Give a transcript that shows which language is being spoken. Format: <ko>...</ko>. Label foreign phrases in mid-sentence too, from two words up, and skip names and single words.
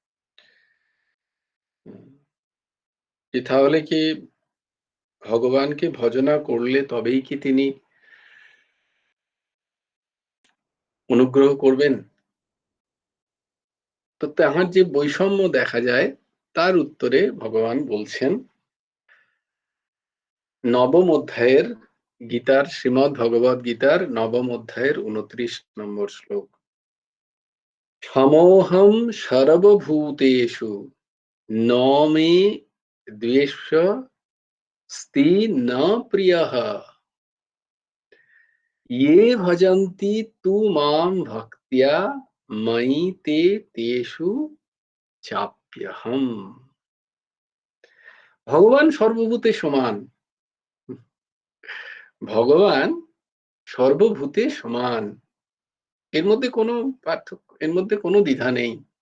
<bn>তাহলে কি ভগবানকে ভজনা করলে তবেই কি তিনি অনুগ্রহ করবেন? তো তাহার যে বৈষম্য দেখা যায় তার উত্তরে ভগবান বলছেন নবম অধ্যায়ের গীতার, শ্রীমদ্ ভগবদ গীতার নবম অধ্যায়ের 29 নম্বর শ্লোক।</bn> <sa>সমোহম সর্বভূতেষু ন মে দ্বেষস্তি ন প্রিয়ঃ ये ভজন্তি তু মাম ভক্তিয়া ময়ি তে তেষু চাপ্যহম।</sa> <bn>ভগবান সর্বভূতে সমান, ভগবান সর্বভূতে সমান, এর মধ্যে কোনো পার্থক্য, এর মধ্যে কোনো দ্বিধা নেই।</bn>